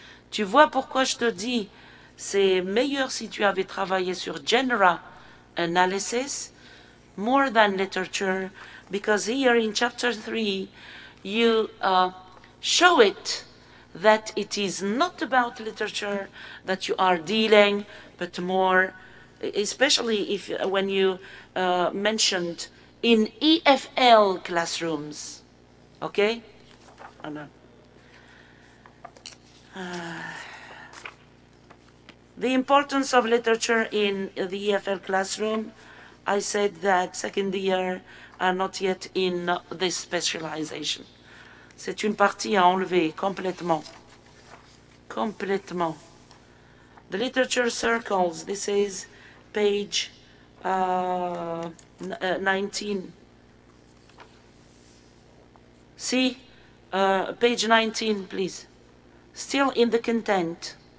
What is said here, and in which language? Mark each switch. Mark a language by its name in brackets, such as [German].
[French] Tu vois pourquoi je te dis, c'est meilleur si tu avais travaillé sur [English] genre analysis more than literature, because here in chapter 3 you show it that it is not about literature that you are dealing, but more, especially if when you mentioned in EFL classrooms, okay? Oh, no. The importance of literature in the EFL classroom, I said that second year are not yet in this specialization. [French] C'est une partie à enlever complètement. Complètement. [English] The literature circles, this is page 19. See, page 19, please. Still in the content.